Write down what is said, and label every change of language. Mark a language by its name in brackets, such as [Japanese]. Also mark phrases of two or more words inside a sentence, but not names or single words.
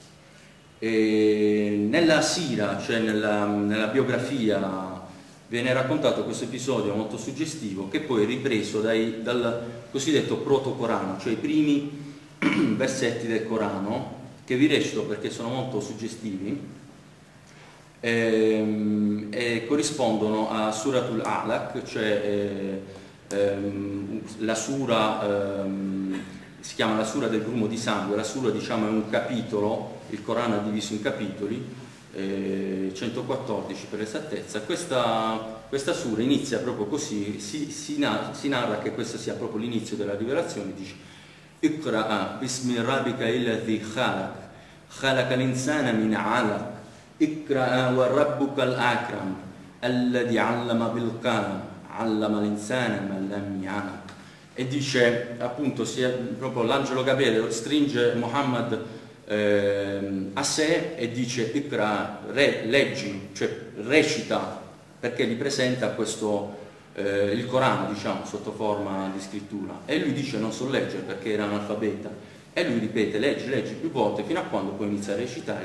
[Italian] Nella sira, cioè nella biografia, viene raccontato questo episodio molto suggestivo, che poi è ripreso dal cosiddetto proto-Corano, cioè i primi versetti del Corano, che vi recito perché sono molto suggestivi, e corrispondono a Suratul Alaq, cioè la sura, si chiama la sura del grumo di sangue. La sura è un capitolo, il Corano è diviso in capitoli, 114 per esattezza. Questa sura inizia proprio così, si narra che questo sia proprio l'inizio della rivelazione. [Arabic] Dice: اقرأ باسم ربك الذي خلق، خلق الإنسان من علق، اقرأ وربك الأكرم، الذي علم بالقلم، علم الإنسان ما لم يعلم. [Italian] E dice appunto, proprio l'angelo Gabriele stringe Muhammad a sé e dice: Iqra, leggi, cioè recita, perché gli presenta questo il Corano sotto forma di scrittura, e lui dice: non so leggere, perché era analfabeta, e lui ripete: leggi, leggi, più volte, fino a quando poi inizia a recitare.